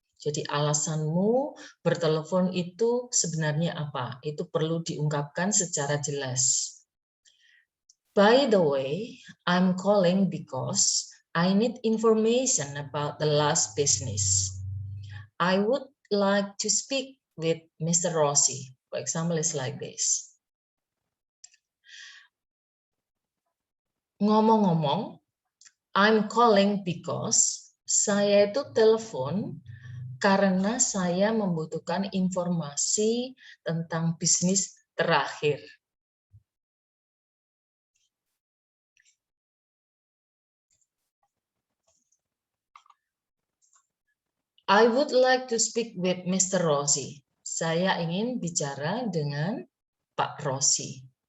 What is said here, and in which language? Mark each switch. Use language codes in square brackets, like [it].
[id] Jadi alasanmu bertelepon itu sebenarnya apa? Itu perlu diungkapkan secara jelas. [en] By the way, I'm calling because I need information about the last business. I would like to speak with Mr. Rossi. For example, it's like this. [id] Ngomong-ngomong, [en] I'm calling because [id] saya itu telepon karena saya membutuhkan informasi tentang bisnis terakhir. [en] I would like to speak with Mr. Rossi. [id] Saya ingin bicara dengan Pak Rossi.